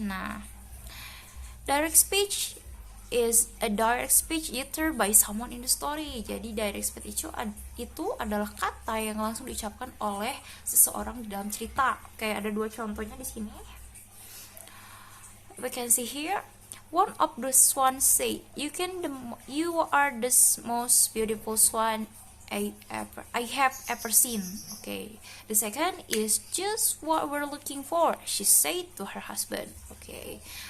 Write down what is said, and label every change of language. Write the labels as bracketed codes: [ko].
[en] Nah, direct speech is a direct speech uttered by someone in the story. [id] Jadi direct speech itu adalah kata yang langsung diucapkan oleh seseorang di dalam cerita. Oke, ada 2 contohnya di sini. [en] We can see here. One of the swans said, "You are the most beautiful swan I have ever seen." Okay. The second is just what we're looking for, she said to her husband. Okay.